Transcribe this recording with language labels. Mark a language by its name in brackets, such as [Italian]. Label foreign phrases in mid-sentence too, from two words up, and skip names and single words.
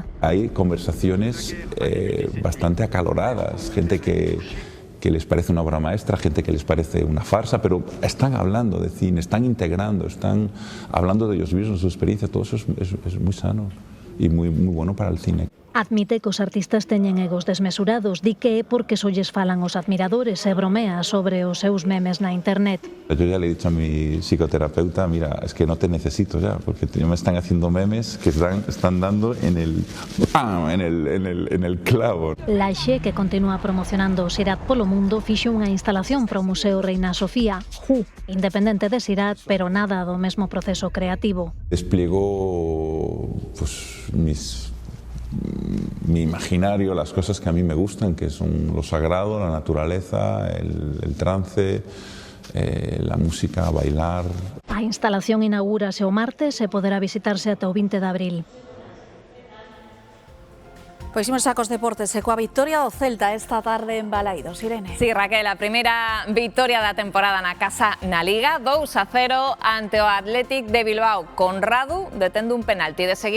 [Spanish] Hay conversaciones bastante acaloradas, gente que les parece una obra maestra, gente que les parece una farsa, pero están hablando de cine, están integrando, están hablando de ellos mismos, de su experiencia, todo eso es muy sano y muy bueno para el cine. [Galician] Admite que os artistas teñen egos desmesurados, di que é porque só lles falan os admiradores e bromea sobre os seus memes na internet. [Spanish] Yo ya le he dicho a mi psicoterapeuta, mira, es que no te necesito ya, porque me están haciendo memes que están dando en el clavo. [Galician] Laxe, que continúa promocionando o Sirat polo mundo, fixo unha instalación para o Museo Reina Sofía, independente de Sirat, pero nada do mesmo proceso creativo. [Spanish] Despliego mi imaginario, las cosas que a mí me gustan, que son lo sagrado, la naturaleza, el trance, la música, bailar. [Galician] A instalación inaugúrase o martes e poderá visitarse ata o 20 de abril. Pois imos a cos deportes e coa victoria do Celta esta tarde en Balaidos. Irene. Sí, Raquel, a primeira victoria da temporada na casa na Liga, 2-0 ante o Athletic de Bilbao, con Radu detendo un penalti.